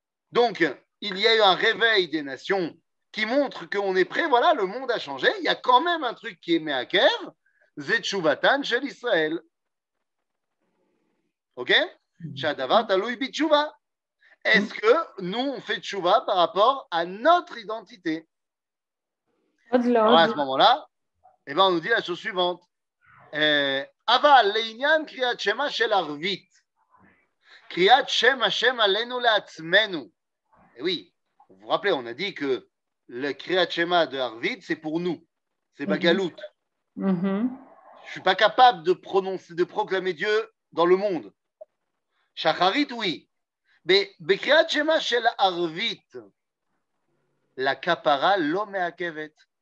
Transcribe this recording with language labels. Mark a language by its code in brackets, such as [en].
[fr] Donc, il y a eu un réveil des nations qui montre qu'on est prêt, voilà, le monde a changé, il y a quand même un truc qui est Meaker, Zetshuvatan shel Israël. Ok? Shadavar taloui bitshuva. Est-ce que nous, on fait tchouva par rapport à notre identité? [he] עוד לא. [fr] Alors à ce moment-là, eh ben, on nous dit la chose suivante. [he] Aval, לעניין קריאת שמע של ערבית, קריאת שם השם עלינו לעצמנו. [fr] Et oui, vous vous rappelez, on a dit que le Kriyat Shema de Arvit, c'est pour nous, c'est Bagalout. Mhm. Je ne suis pas capable de prononcer, de proclamer Dieu dans le monde. Shacharit, oui. Mais Kriyat Shema shel Arvit, la kapara lo meakevet.